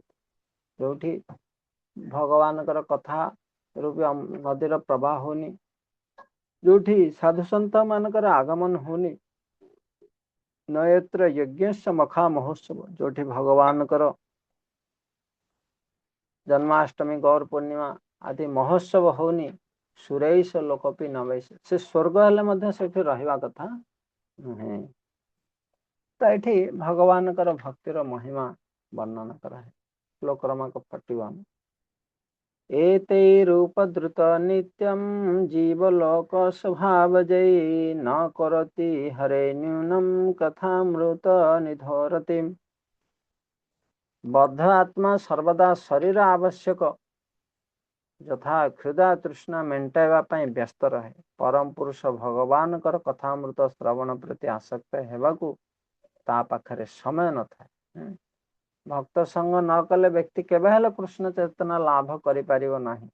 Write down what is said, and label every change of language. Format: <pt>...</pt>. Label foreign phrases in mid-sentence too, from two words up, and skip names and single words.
<or>ଯୋଉଠି ଭଗବାନଙ୍କର କଥା ରୂପୀ ନଦୀର ପ୍ରବାହ ହଉନି, ଯୋଉଠି ସାଧୁସନ୍ଥ ମାନଙ୍କର ଆଗମନ ହଉନି,</or> <sa>ନୟତ୍ର ଯଜ୍ଞସ୍ୟ ମଖା ମହୋତ୍ସବ,</sa> <or>ଯୋଉଠି ଭଗବାନଙ୍କର ଜନ୍ମାଷ୍ଟମୀ ଗୌର ପୂର୍ଣ୍ଣିମା ଆଦି ମହୋତ୍ସବ ହଉନି,</or> <sa>ସୁରୈଷ ଲୋକପି ନବୈଷ,</sa> <or>ସେ ସ୍ୱର୍ଗ ହେଲେ ମଧ୍ୟ ସେଠି ରହିବା କଥା ନୁହେଁ। ତ ଏଠି ଭଗବାନଙ୍କର ଭକ୍ତିର ମହିମା ବର୍ଣ୍ଣନା କରାहै। ଶ୍ଲୋକ କ୍ରମାଙ୍କ 41।</or> <sa>एतैरूपधृत नित्यं जीवलोक स्वभावजै न करोति हरे न्यूनं कथामृत निधोरति।</sa> <or>ବଦ୍ଧ ଆତ୍ମା ସର୍ବଦା ଶରୀର ଆବଶ୍ୟକ ଯଥା କ୍ଷୁଧା ତୃଷ୍ଣା ମେଣ୍ଟାଇବା ପାଇଁ ବ୍ୟସ୍ତ ରହେ। ପରମ ପୁରୁଷ ଭଗବାନଙ୍କର କଥାମୃତ ଶ୍ରବଣ ପ୍ରତି ଆସକ୍ତ ହେବାକୁ ତା ପାଖରେ ସମୟ ନଥାଏ। ଭକ୍ତ ସଙ୍ଗ ନ କଲେ ବ୍ୟକ୍ତି କେବେ ହେଲେ କୃଷ୍ଣ ଚେତନା ଲାଭ କରିପାରିବ ନାହିଁ।</or>